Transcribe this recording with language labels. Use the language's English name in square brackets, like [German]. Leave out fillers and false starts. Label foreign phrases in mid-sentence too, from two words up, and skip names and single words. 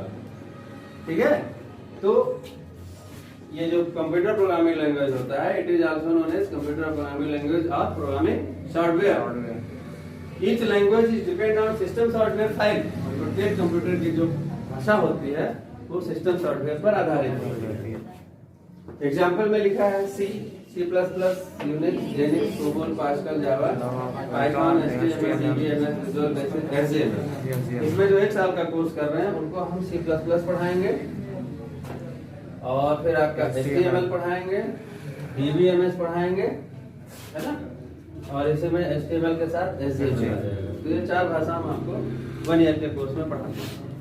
[Hindi] ठीक है, तो ये जो [English] computer programming language [Hindi] होता है, [English] it is also known as computer programming language and programming software. each language is depend on system software file. [Hindi] प्रत्येक कंप्यूटर की जो भाषा होती है वो [English] system software [Hindi] पर आधारित होती है। एग्जाम्पल में लिखा है सी C++, Unix, Linux, COBOL, Pascal, Java, Python, HTML, DBMS, Visual Basic, HTML। इसमें जो 1 साल का कोर्स कर रहे हैं उनको हम C++ पढ़ाएंगे और फिर आपका HTML पढ़ाएंगे, DBMS पढ़ाएंगे, है ना, और इसमें HTML के साथ SVN। तो ये 4 भाषा हम आपको 1 ईयर के कोर्स में पढ़ाएंगे।